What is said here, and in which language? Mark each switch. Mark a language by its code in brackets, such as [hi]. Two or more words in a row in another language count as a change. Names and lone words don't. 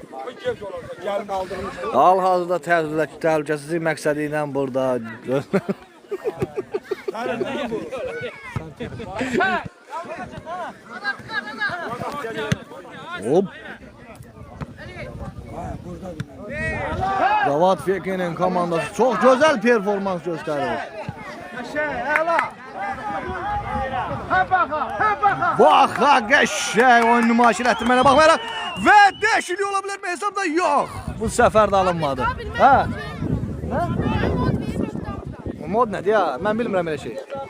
[az] Hal-hazırda təhlükəsizlik məqsədi ilə burada Hop. [tr] Cavad Feke'nin komandası çok güzel performans gösteriyor. [az] Baxa qəşəng oyun nümayiş etdirməyinə baxmayaraq və dəyişiklik ola bilərmi hesabda? Yox. Bu səfər də alınmadı. Hə? Mod nədir ya? Mən bilmirəm elə şey.